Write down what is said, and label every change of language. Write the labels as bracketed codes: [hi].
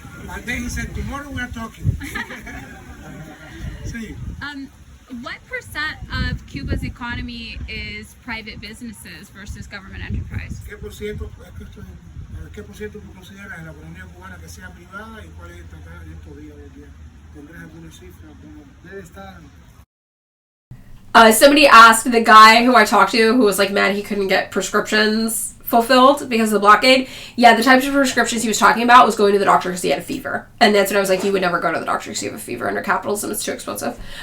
[en] And then he said, tomorrow we are talking. See, What percent of Cuba's economy is private businesses versus government enterprise? [es] ¿qué por ciento, qué por ciento tú consideras en la economía cubana que sea privada y cuál es estatal en estos días hoy día? ¿Tendrás alguna cifra? Debe estar. [en] Somebody asked the guy who I talked to who was like mad he couldn't get prescriptions fulfilled because of the blockade. Yeah, the types of prescriptions he was talking about was going to the doctor because he had a fever. And that's when I was like, you would never go to the doctor because you have a fever under capitalism. It's too expensive.